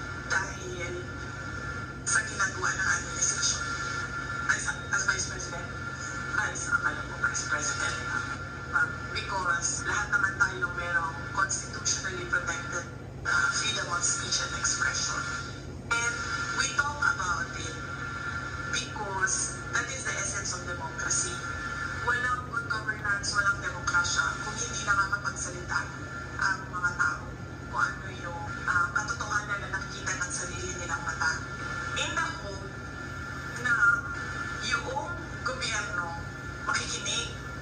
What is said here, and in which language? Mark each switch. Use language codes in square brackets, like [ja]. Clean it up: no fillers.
[tl] Dahil sa ginagawa ng administration. As Vice President, akala ko Vice President. [en] Because [tl] lahat naman tayo merong [en] constitutionally protected freedom of speech and expression. And we talk about it because that is the essence of democracy. [tl] Walang good governance, walang demokrasya kung hindi nakakapagsalita ang mga tao kung ano yung katotohanan na nakikita ng sarili nilang mata. [en] In the hope [tl] na yung gobyerno makikinig.